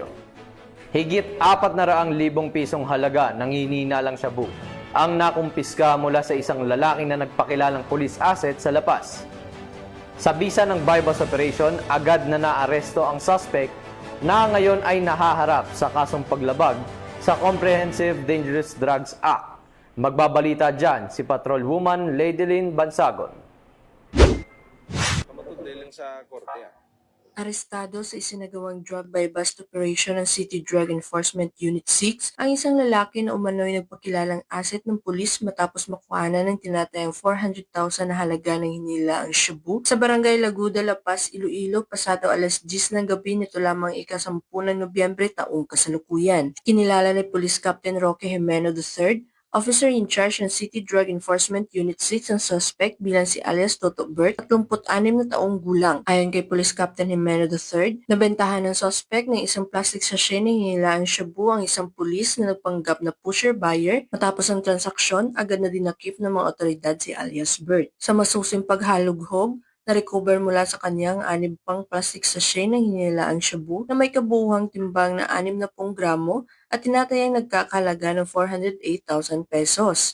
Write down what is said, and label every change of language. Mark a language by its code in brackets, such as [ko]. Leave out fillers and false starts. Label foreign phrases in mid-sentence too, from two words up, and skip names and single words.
[tl] Higit 400,000 pisong halaga ng hinihinalang shabu ang nakumpiska mula sa isang lalaki na nagpakilalang [en] police asset [tl] sa La Paz. Sa bisa ng [en] bypass operation, [tl] agad na naaresto ang suspect na ngayon ay nahaharap sa kasong paglabag sa Comprehensive Dangerous Drugs Act. Magbabalita dyan si Patrolwoman Ladylyn Bansagon. Arestado sa isinagawang [en] drug buy-bust operation [tl] ng City Drug Enforcement Unit 6 ang isang lalaki na umano'y nagpakilalang asset ng pulis matapos makuhanan ng tinatayang 400,000 na halaga ng hinilaang shabu sa Barangay Laguda, La Paz, Iloilo, pasado alas 10 ng gabi nito lamang ika-10 ng Nobyembre taong kasalukuyan. Kinilala ni Police Captain Roque Jimeno III, [en] Officer in charge [tl] ng City Drug Enforcement Unit 6 ang suspect bilang si alias Toto Bert, 36 na taong gulang. Ayon kay Police Captain Jimeno III, nabentahan ng suspect ng isang [en] plastic sachet [tl] na hinilaang shabu ang isang pulis na nagpanggap na pusher-buyer. Matapos ang transaksyon, agad na dinakip ng mga otoridad si alias Bert. Sa masusing paghalughog, na-recover mula sa kanyang 6 pang [en] plastic sachet [tl] ng hinilaang shabu na may kabuuhang timbang na 60 gramo at tinatayang nagkakalaga ng 408,000 pesos.